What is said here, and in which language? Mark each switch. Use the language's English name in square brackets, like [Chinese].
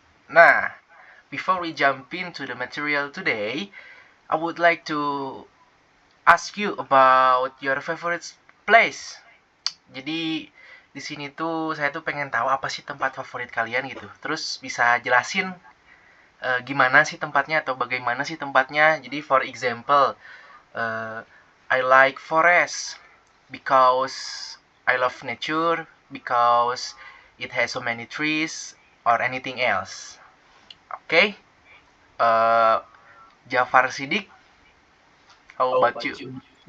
[English] Nah, before we jump into the material today, I would like to ask you about your favorite place. [Indonesian] Jadi di sini tuh saya tuh pengen tahu apa sih tempat favorit kalian gitu. Terus bisa jelasin gimana sih tempatnya atau bagaimana sih tempatnya. Jadi [English] for example, I like forest because I love nature, because it has so many trees or anything else. Okay? Jafar Sidik, how about you?